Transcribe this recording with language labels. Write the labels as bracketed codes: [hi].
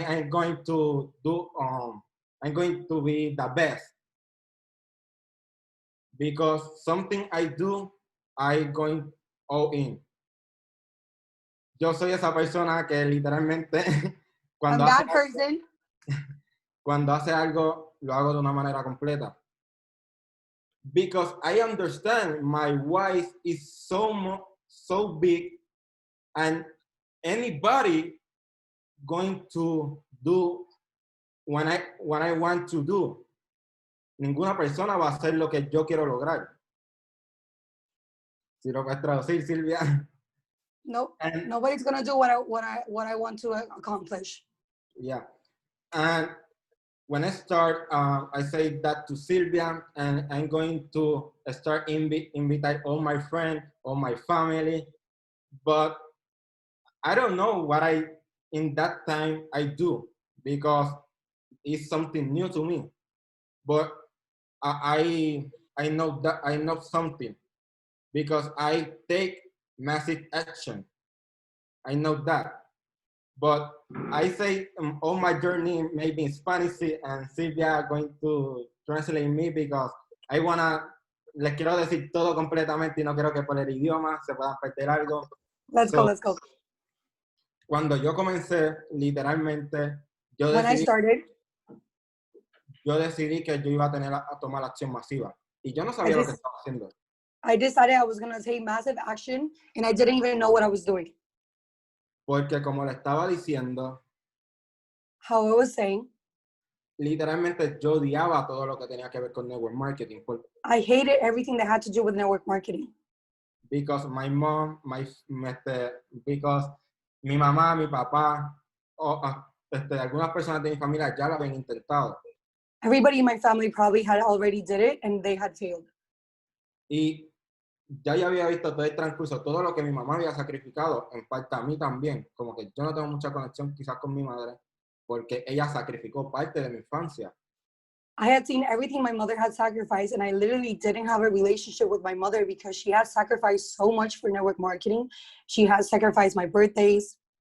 [en] going to do I'm going to be the best, because something I do, I going all in. [es] Yo soy esa persona que literalmente [en] I'm that person. [es] Cuando hace algo, lo hago de una manera completa. [en] Because I understand my wife is so big, and anybody going to do what I want to do. [es] Ninguna persona va a hacer lo que yo quiero lograr. Si lo puedes traducir, Silvia. [en] Nope. Nobody's gonna do what I want to accomplish. Yeah. And when I start, I say that to Sylvia, and I'm going to start invite all my friends, all my family. But I don't know what in that time I do, because it's something new to me. But I know that I know something, because I take massive action. I know that. But I say all my journey maybe in Spanish and Sylvia are going to translate me because I wanna, [es] les quiero decir todo completamente y no quiero que por el idioma se puedan perder algo. [en] Let's go, let's go. [es] Cuando yo comencé, literalmente, yo [en] When I [es] decidí, [en] started, [es] que yo iba a tener a tomar acción masiva. Y yo no [en] I, [es] sabía lo que [en] just, [es] estaba haciendo. [en] I decided I was going to take massive action and I didn't even know what I was doing. [es] Porque como le estaba diciendo, [en] How I was saying, [es] literalmente yo odiaba todo lo que tenía que ver con network marketing. [en] I hated everything that had to do with network marketing. Because my mom, because [es] mi mamá, mi papá, o algunas personas de mi familia ya lo habían intentado. [en] Everybody in my family probably had already did it and they had failed. [es] Y ya yo había visto todo el transcurso, todo lo que mi mamá había sacrificado, en parte a mí también. Como que yo no tengo mucha conexión quizás con mi madre, porque ella sacrificó parte de mi infancia. [en] I had seen everything my mother had sacrificed, and I literally didn't have a relationship with my mother because she had sacrificed so much for network marketing. She had sacrificed my birthdays.